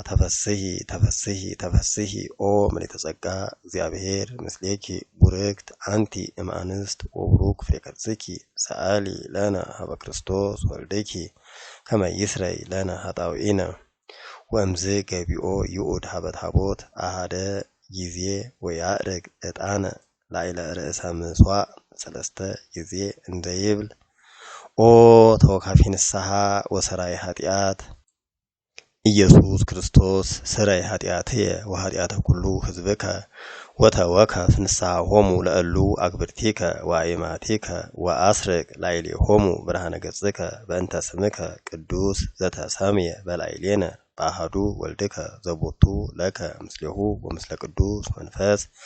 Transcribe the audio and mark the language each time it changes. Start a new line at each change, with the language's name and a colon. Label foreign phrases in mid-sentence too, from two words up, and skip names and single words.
Geez: ተፈስሒ ኦ ምልዕተ ጸጋ እግዚአብሔር ምስሌኪ ቡርክት አንቲ እምአንስት ወቡሩክ ፍሬ ከርሥኪ ሰአሊ ለነ ሀበ ክርስቶስ ወልድኪ ከመ ይስረይ ለነ ኃጣውኢነ ወእምዝ ገቢኦ ይኡድ ሀበ ታቦት አሃደ ጊዜ ወያዕርግ ዕጣነ ላዕለ ርእሰ ምጽዋዕ ሰለስተ ጊዜ እንዘይብል ኦ ተወካፊ ንስሐ ወሰራይ ኃጢአት ኢየሱስ ክርስቶስ ሰራይ ኃጢአትየ ወኃጢአተ ኩሉ ሕዝብከ ወተወከፍ ንስሐሆሙ ለእሉ አግብርቲከ ወአእማቲከ ወአስርቅ ላዕሌሆሙ ብርሃነ ገጽከ በእንተ ስምከ ቅዱስ ዘተሰምየ በላዕሌነ በአሐዱ ወልድከ ዘቦቱ ለከ ምስሌሁ ወምስለ ቅዱስ መንፈስ